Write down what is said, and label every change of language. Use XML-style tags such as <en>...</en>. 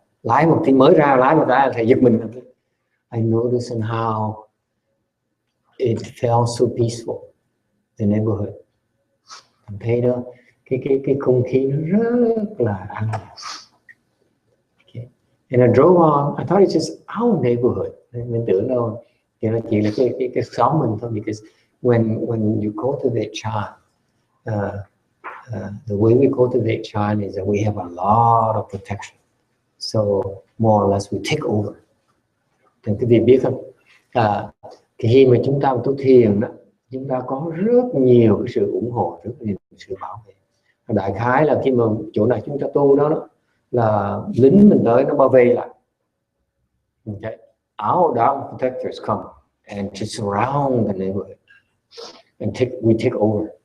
<vi>Lái một tí mới ra, lái một cái thầy giật mình.</vi> <en>I noticed how it felt so peaceful, the neighborhood.</en> <vi>Mình thấy đó, cái không khí nó rất là an lạc.</vi> <en>Okay. And I drove on. I thought it's just our neighborhood.</en> <vi>Mình tưởng đâu, thì nó chỉ là cái xóm mình thôi.</vi> <en>Because when you cultivate Chan, the way we cultivate Chan is that we have a lot of protection. So more or less we take over.</en> <vi>Thì quý vị biết không? Khi mà chúng ta tu thiền đó, chúng ta có rất nhiều cái sự ủng hộ, rất nhiều sự bảo vệ. Đại khái là khi mà chỗ này chúng ta tu đó là lính mình tới nó bao vây lại.</vi> <en>Okay. Our down protectors come and to surround the neighborhood and we take over.</en>